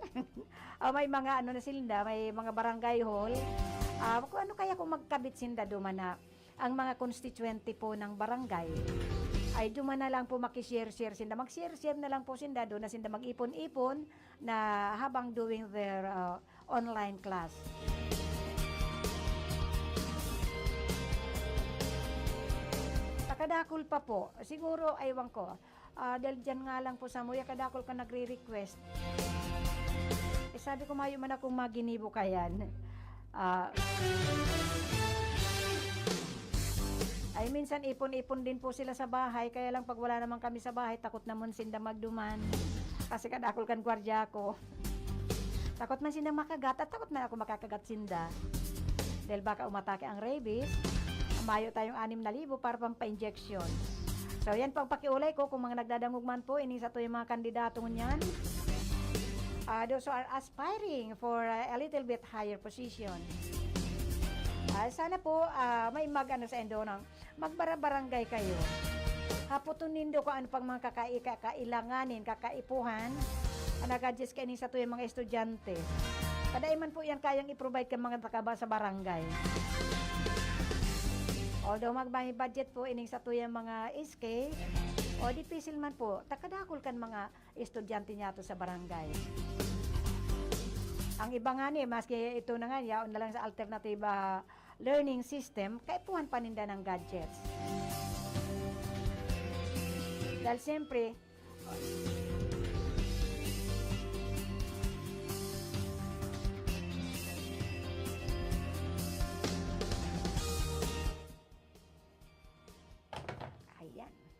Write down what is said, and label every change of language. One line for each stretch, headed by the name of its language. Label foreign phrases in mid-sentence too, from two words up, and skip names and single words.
Filipino: May mga ano na sila, may mga barangay hall.
Bikol: Kung ano kaya kung magkabit sinda duman na ang mga constituente po ng barangay ay duman na lang po makishare-share sinda. Mag-share-share na lang po sinda doon na sinda mag-ipon-ipon na habang
English: doing their online class.
Bikol: Kadakol pa po, siguro, aywan ko, dahil dyan nga lang po sa muya, kadakol ka nagre-request. Sabi ko, mayo man akong maginibo kayan.
Filipino: Ay, minsan ipon-ipon din po sila sa bahay, kaya lang pag wala naman kami sa bahay, takot naman sinda magduman.
Bikol: Kasi kadakol kan gwardiya ko. Takot man sinda makagat, at takot man ako makakagat sinda.
Filipino: Dahil baka umatake ang rabies, mayo tayong 6,000 para pampa-injection.
Bikol: So yan pang pakiulay ko kung mga nagdadangog man po ini sa to yung mga kandidato niyan.
English: Those who are aspiring for a little bit higher position.
Filipino: Sana po may mag-ano sa endo ng magbarabarangay kayo.
Bikol: Haputunin do ko ano pang mga kakailanganin, kakaipuhan.
Filipino: Nag-adjust kayo sa to yung mga estudyante.
Bikol: Kadaiman po yan kayang i-provide ka mga takaba sa barangay. Although magbahay budget po ining sa tuyang mga SK, o dipisil man po, takadakol kan mga estudyante niya to sa barangay. Ang iba nga ni, maski ito na nga, yaon na lang sa
English: alternative learning system,
Bikol: kaipuhan paninda ng gadgets.
Filipino: Dahil siyempre, ayan.